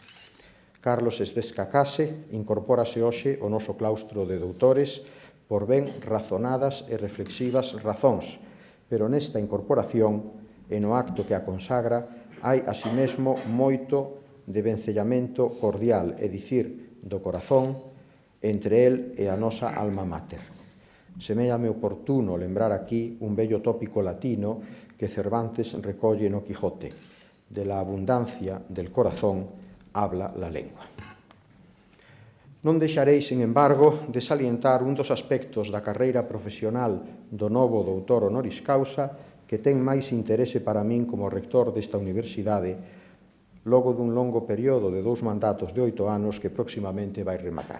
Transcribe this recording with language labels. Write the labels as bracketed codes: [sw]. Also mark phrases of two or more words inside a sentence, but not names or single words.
[gl] Carlos Esbesca Case incorpórase hoxe ao noso claustro de doutores por ben razonadas e reflexivas razóns, pero nesta incorporación e no acto que a consagra hai asimesmo moito de vencellamento cordial, é dicir, do corazón, entre el e a nosa [la] alma mater. [gl] Seméllame oportuno lembrar aquí un bello tópico latino que Cervantes recolle no Quijote: [es] de la abundancia del corazón habla la lengua. [gl] Non deixarei, [es] sin embargo, [gl] de salientar un dos aspectos da carreira profesional do novo doutor [la] honoris causa [gl] que ten máis interese para min como rector desta universidade, logo dun longo período de 2 mandatos de 8 anos que próximamente vai rematar.